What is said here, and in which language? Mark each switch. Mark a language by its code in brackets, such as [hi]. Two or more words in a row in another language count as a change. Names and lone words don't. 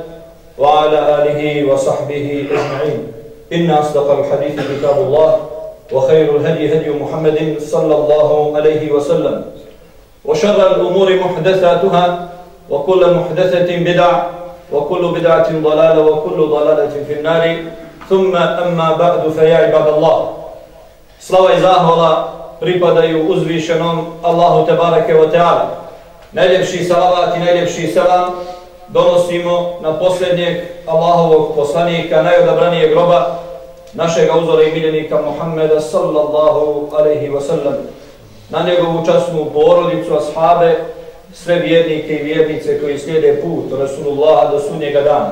[ar] وعلى آله وصحبه أجمعين إن أصدق الحديث كتاب الله وخير الهدي هدي محمد صلى الله عليه وسلم وشر الأمور محدثاتها وكل محدثة بدعة وكل بدعة ضلالة وكل ضلالة في النار ثم أما بعد فيا عباد الله [bs] slava i zahvala pripadaju uzvišenom Allahu [ar] تبارك وتعالى. [bs] Najljepši salavat i najljepši selam donosimo na posljednjeg Allahovog poslanika, najodabranijeg roba, našega uzora i miljenika Muhammeda [ar] صلى الله عليه وسلم, [bs] na njegovu časnu porodicu, ashabe, sve vjernike i vjernice koji slijede put Rasulullaha do sudnjega dana.